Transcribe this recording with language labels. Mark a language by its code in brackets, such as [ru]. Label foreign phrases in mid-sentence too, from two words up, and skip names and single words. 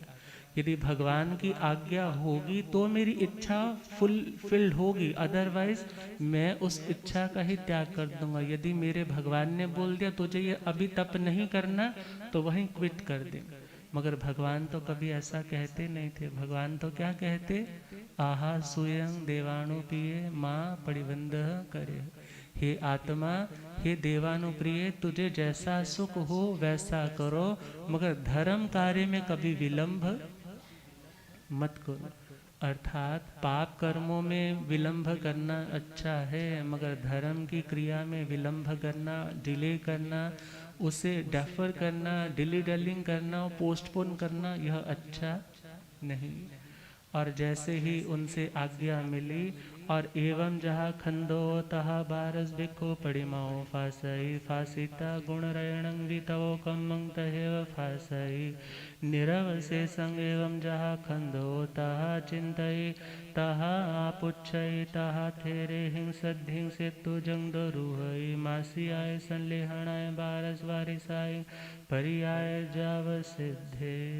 [hi] यदि भगवान की आज्ञा होगी तो मेरी इच्छा फुलफिल्ड होगी, अदरवाइज मैं उस इच्छा का ही त्याग कर दूंगा। यदि मेरे भगवान ने बोल दिया तुझे ये अभी तप नहीं करना तो वहीं क्विट कर दे, मगर भगवान तो कभी ऐसा कहते नहीं थे। भगवान तो क्या कहते, [pka] आहा सुयं देवानुप्रिय माँ परिबंध करे, [hi] हे आत्मा, हे देवानुप्रिय, तुझे जैसा सुख हो वैसा करो, मगर धर्म कार्य में कभी विलंब मत करो। अर्थात पाप कर्मों में विलंब करना अच्छा है, मगर धर्म की क्रिया में विलंब करना, डिले करना, उसे डेफर करना, [en] dilly dallying [hi] करना, पोस्टपोन करना, यह अच्छा नहीं। और जैसे ही उनसे आज्ञा मिली, और [pka] एवं जहाँ खंदो तहा बारस बिको परिमाओ फासई फासिता गुण रयणं वितवो कमंग तहेव फासई निरव से संग एवं जहाँ खंदो तहा चिंतई तहा आपुच्छई तहा थेरे हिंसद हिंसे तु जंग रूहई मासी आय संलेहणाय बारस वारिसाई परियाय जाव सिद्धे।